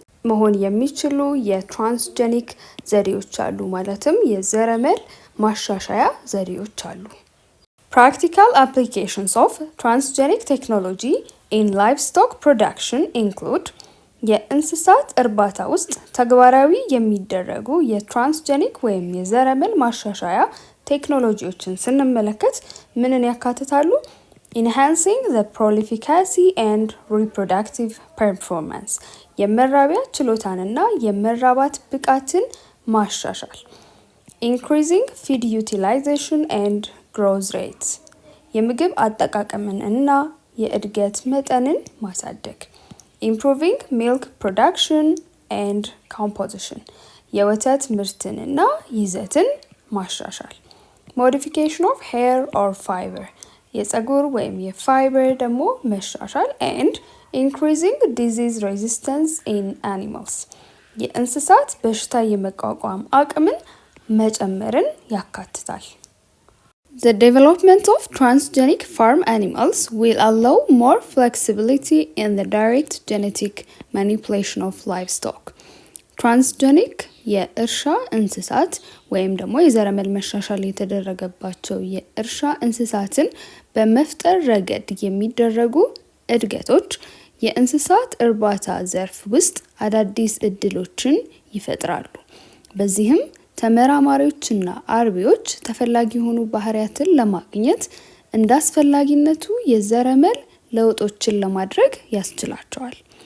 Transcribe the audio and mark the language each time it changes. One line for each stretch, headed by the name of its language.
Amharic: መሆን የሚችሉ የትራንስጀኒክ ዘዴዎች አሉ። ማለትም የዘረመል ማሻሻያ ዘዴዎች አሉ።
English: Practical applications of transgenic technology in livestock production include
Amharic: የእንስሳት እርባታ ውስጥ ተግባራዊ የሚደረጉ የትራንስጀኒክ ወይም የዘረመል ማሻሻያ ቴክኖሎጂዎችን ስንመለከት ምንን ያካትታሉ?
English: Enhancing the prolificacy and reproductive performance
Amharic: የመራቢያ ችሎታንና የመራባት ብቃትን ማሻሻል።
English: Increasing feed utilization and growth rates
Amharic: የምግብ አጠቃቀምን እና የእድገት መጠንን ማሳደግ።
English: Improving milk production and composition
Amharic: የወተት ምርትንና ይዘትን ማሻሻል።
English: Modification of hair or fiber
Amharic: የፀጉር ወይም የፋይበር ደግሞ መሻሻል
English: and increasing disease resistance in animals
Amharic: የእንስሳት በሽታ የመቋቋም አቅምን መጨመርን ያካትታል።
English: The development of transgenic farm animals will allow more flexibility in the direct genetic manipulation of livestock.
Amharic: Transgenic የእርሻ እንስሳት ወይም ደግሞ የዘረመል መሻሻል የተደረገባቸው የእርሻ እንስሳትን በመፍጠር ረገድ የሚደረጉ እድገቶች የእንስሳት እርባታ ዘርፍ ውስጥ አዳዲስ እድሎችን ይፈጥራሉ። በዚህም ተመራማሪዎችና አርቢዎች ተፈላጊ የሆኑ ባህሪያትን ለማግኘት እንደ አስፈላጊነቱ የዘረመል ለውጦችን ለማድረግ ያስችላቸዋል።